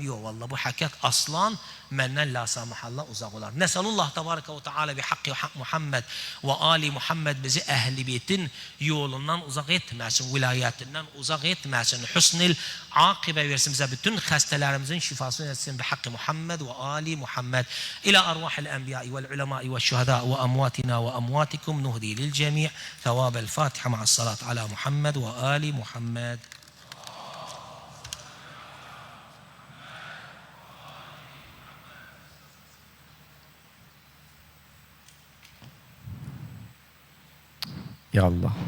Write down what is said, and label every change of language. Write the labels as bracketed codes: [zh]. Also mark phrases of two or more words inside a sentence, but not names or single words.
[az] Yok vallahi bu hakikat aslan menden [ar] لا سمح الله [az] uzak olar. [ar] نسأل الله تبارك وتعالى بحق محمد وآل محمد [az] bizi ehli beytin yolundan uzak etmesin, vilayetinden uzak etmesin. Hüsnül akibe versin bize bütün hastalıklardan hastelerimizin şifasını etsin [ar] بحق محمد وآل محمد إلى أرواح الأنبياء والعلماء والشهداء وأمواتنا وأمواتكم نهدي للجميع ثواب الفاتحة مع الصلاة على محمد وآل محمد. يا الله.